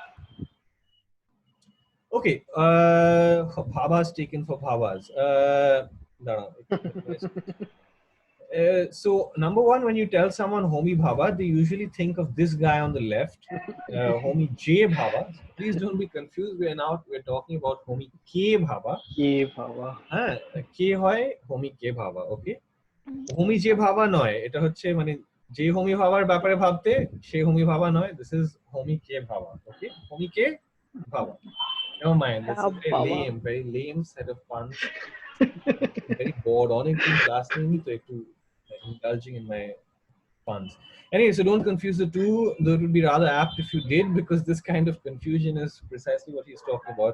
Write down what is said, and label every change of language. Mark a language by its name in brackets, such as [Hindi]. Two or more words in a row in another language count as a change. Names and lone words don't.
[English] Okay, Bhabha's taken for Bhabha's. So number one, when you tell someone Homi Bhabha, they usually think of this guy on the left, Homi J Bhabha. Please don't be confused. We're talking about Homi K Bhabha. K Bhabha. [Bangla] K hoy Homi K Bhabha. Okay. Homi J Bhabha noy. Eta hocche mane J Homi Bhabhar ব্যাপারে ভাবতে সে Homi Bhabha noy. [English] This is Homi K Bhabha. Okay. Homi K Bhabha. Never mind. That's a very lame set of puns. I'm very bored. Honestly, class [Hindi] नहीं तो एक [English] indulging in my puns. Anyway, so don't confuse the two. Though it would be rather apt if you did, because this kind of confusion is precisely what he's talking about.